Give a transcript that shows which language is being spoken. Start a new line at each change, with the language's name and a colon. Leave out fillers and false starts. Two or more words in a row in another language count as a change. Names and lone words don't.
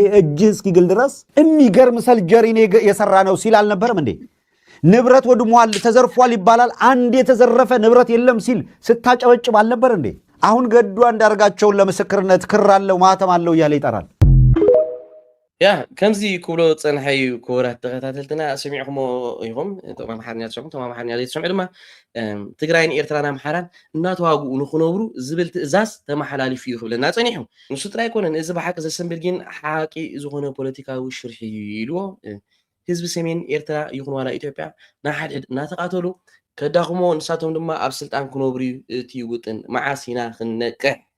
Amharic: እጅህ እስኪግል ድረስ የሚገርም ሰልጀሪን የሰራ ነው ሲል አልነበረም እንዴ? ንብረት ወድሟል ተዘርፏል ይባላል። አንድ የተዘረፈ ንብረት የለም ሲል ስታጨበጭብ አልነበር እንዴ? አሁን ገዱ አንዳርጋቸውን ለምስክርነት ክር አለው ማተም አለው እያለ ይጠራል።
Tigrinya: ያ ከምዚ ክብሎ ፀንሐይ ክቡራት ተኸታተልትና ሰሚዕኹሞ ኢኹም። እቶም ኣምሓርኛ ትሰምዑ፣ እቶም ኣምሓርኛ ዘይትሰምዑ ድማ ትግራይን ኤርትራን ኣምሓራን እናተዋግኡ ንኽነብሩ ዝብል ትእዛዝ ተመሓላሊፉ እዩ ክብለና ፀኒሑ። ንሱ ጥራይ ኣይኮነን፣ እዚ ብሓቂ ዘሰንብድ ግን ሓቂ ዝኾነ ፖለቲካዊ ሽርሒ ኢልዎ ህዝቢ ሰሜን ኤርትራ ይኹን ዋላ ኢትዮጵያ ናሓድሕድ እናተቓተሉ ከዳኽሞ ንሳቶም ድማ ኣብ ስልጣን ክነብሩ እቲ ውጥን መዓሲና ክንነቅሕ